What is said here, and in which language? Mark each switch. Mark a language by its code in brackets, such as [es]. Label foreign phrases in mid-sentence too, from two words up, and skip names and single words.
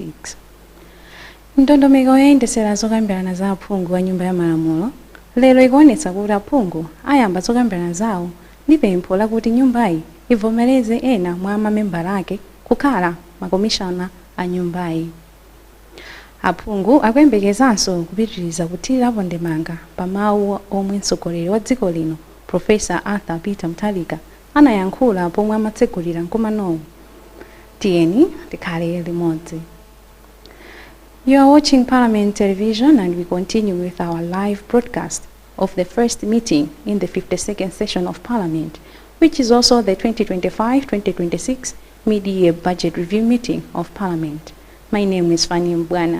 [ny] Ndondomeko yoyendesera zokambirana za aphungu wa nyumba ya malamulo lero ikuonetsa kuti aphungu ayamba zokambirana zawo ndi pempho lakuti nyumbayi ivomereze ena mwa mamembala ake kukhala makomishana a nyumbayi. Aphungu akuyembekezanso kupitiriza kuthirirapo ndemanga pa mawu omwe mtsogoleri wa dziko lino Profesa Arthur Peter Mutharika anayankhula pomwe amatsegulira mkumanowu. Tiyeni tikhale limodzi. [en] You are watching Parliament Television, and we continue with our live broadcast of the first meeting in the 52nd session of Parliament, which is also the 2025-2026 mid-year budget review meeting of Parliament. My name is Fani Mbwana.